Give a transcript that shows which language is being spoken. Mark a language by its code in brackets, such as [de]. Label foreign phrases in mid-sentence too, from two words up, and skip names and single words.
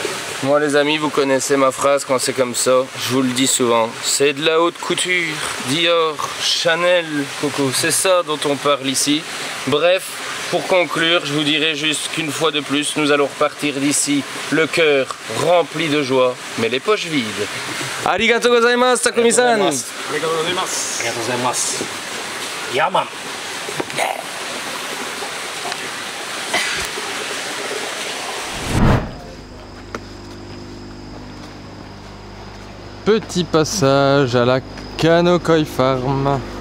[fr] Moi les amis, vous connaissez ma phrase quand c'est comme ça, je vous le dis souvent. C'est de la haute couture, Dior, Chanel, Coco, c'est ça dont on parle ici. Bref. Pour conclure, je vous dirai juste qu'une fois de plus, nous allons repartir d'ici, le cœur rempli de joie, mais les poches vides. [ja] ありがとうございます, Takumi-san. ありがとうございます. ありがとうございます. Yaman. [fr] Petit passage à la Kano Koi Farm.